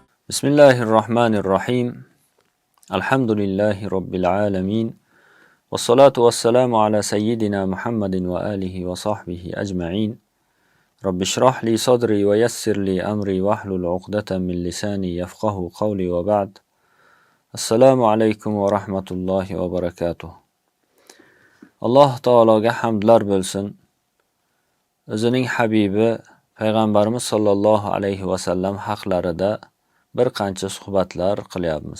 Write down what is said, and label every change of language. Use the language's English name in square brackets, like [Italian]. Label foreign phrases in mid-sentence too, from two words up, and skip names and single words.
[Arabic] بسم الله الرحمن الرحيم. الحمد لله رب العالمين. والصلاة والسلام على سيدنا محمد وعلى آله وصحبه أجمعين. رب اشرح لي صدري ويسر لي أمري واحلل عقدة من لساني يفقهوا قولي وبعد. السلام عليكم ورحمة الله وبركاته. [Uzbek] Alloh taologa hamdlar bo'lsin. O'zining habibi payg'ambarimiz [Arabic] صلى الله عليه وسلم [Uzbek] haqlarida bir qancha suhbatlar qilyapmiz.